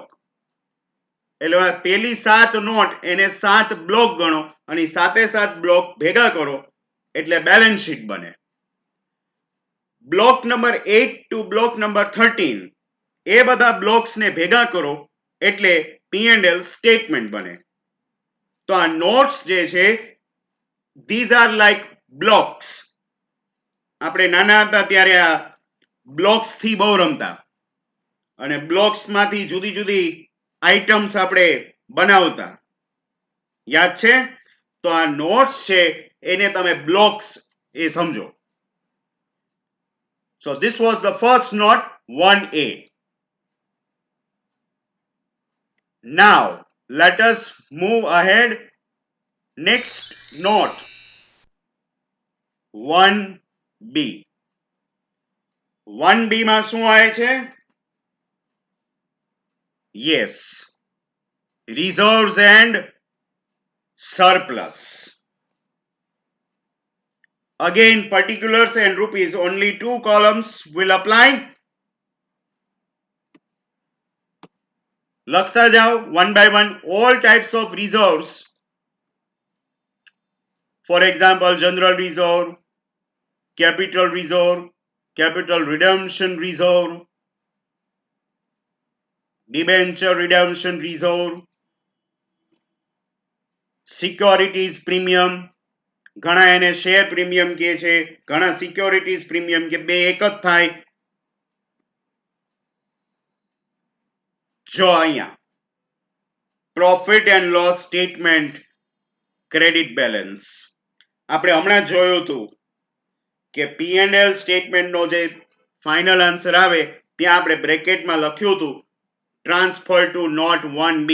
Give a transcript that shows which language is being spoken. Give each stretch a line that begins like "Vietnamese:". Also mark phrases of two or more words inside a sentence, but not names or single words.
Gujarati: એટલે પેલી 7 નોટ એને 7 બ્લોક ગણો અને 7 બ્લોક ભેગા કરો એટલે
English: balance sheet
Gujarati: બને.
English: block number 8 to block number 13
Gujarati: એ બધા બ્લોક્સને ભેગા કરો એટલે P&L સ્ટેટમેન્ટ બને. તો આ નોટ્સ જે છે
English: these are like blocks.
Gujarati: આપણે નાના હતા ત્યારે આ બ્લોક્સ થી બહુ રમતા અને બ્લોક્સ માંથી જુદી જુદી આઇટમ્સ આપણે બનાવતા. યાદ છે? તો આ નોટ્સ છે એને તમે બ્લોક્સ એ સમજો.
English: So this was the first note, 1A. Now let us move ahead. Next note, 1B.
Gujarati: 1B માં શું આવે છે?
English: Yes, reserves and surplus. Again, particulars and rupees, only 2 columns will apply.
Gujarati: લખતા જાઓ
English: one by one all types of reserves. For example, general reserve, capital reserve, capital redemption reserve, debenture redemption reserve, securities premium.
Gujarati: ઘણા એને
English: share premium
Gujarati: કહે છે, ઘણા
English: securities premium
Gujarati: કે બે એક જ થાય. જો અહીંયા
English: profit and loss statement, credit balance
Gujarati: આપણે હમણાં જોયું હતું કે P&L સ્ટેટમેન્ટનો જે
English: final answer
Gujarati: આવે ત્યાં આપણે બ્રેકેટમાં લખ્યું હતું
English: transfer to note 1B.